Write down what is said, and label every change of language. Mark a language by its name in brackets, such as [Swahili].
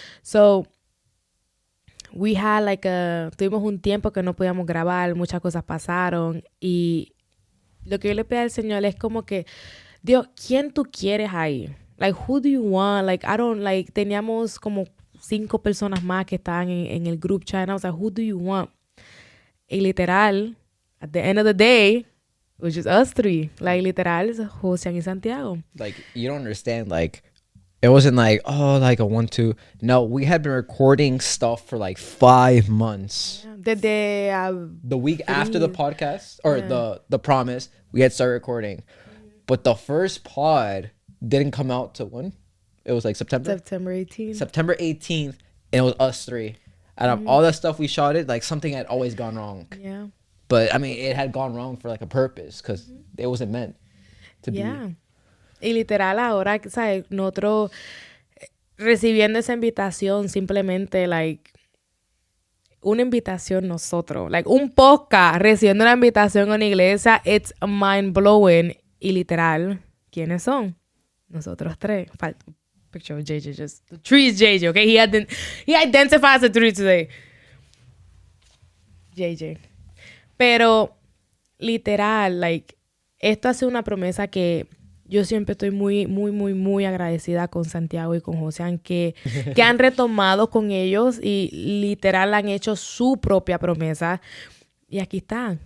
[English] So, we had [Spanish] tuvimos un tiempo que no podíamos grabar, muchas cosas pasaron, y lo que yo le pedí al Señor es como que, Dios, ¿quién tú quieres ahí? [English] Like, who do you want? Like, [Spanish] teníamos como 5 personas más que estaban en el [English] group chat, and I was like, who do you want? [Spanish] Y literal, [English] at the end of the day, it was just us 3. Like, literal, Jose y Santiago. Like, you don't understand, like, it wasn't like, oh, like a 1-2. No, we had been recording stuff for like 5 months. Yeah. The week after the podcast, or the promise, we had started recording. But the first pod didn't come out till when? It was like September 18th. September 18th, and it was us 3. Out of all that stuff we shot it, like, something had always gone wrong. Yeah. But, I mean, it had gone wrong for, like, a purpose, because it wasn't meant to be. [Spanish] Y literal, ahora, ¿sabes? Nosotros recibiendo esa invitación, simplemente, like, una invitación nosotros. Like, un podcast recibiendo una invitación a una iglesia, [English] it's mind-blowing. [Spanish] Y literal, ¿quiénes son? Nosotros 3. [English] Picture of JJ, just the 3 is JJ, okay? He identifies the 3 today. JJ. [Spanish] Pero, literal, like, esto hace una promesa que yo siempre estoy muy, muy, muy, muy agradecida con Santiago y con José, que han retomado con ellos y literal han hecho su propia promesa. Y aquí está.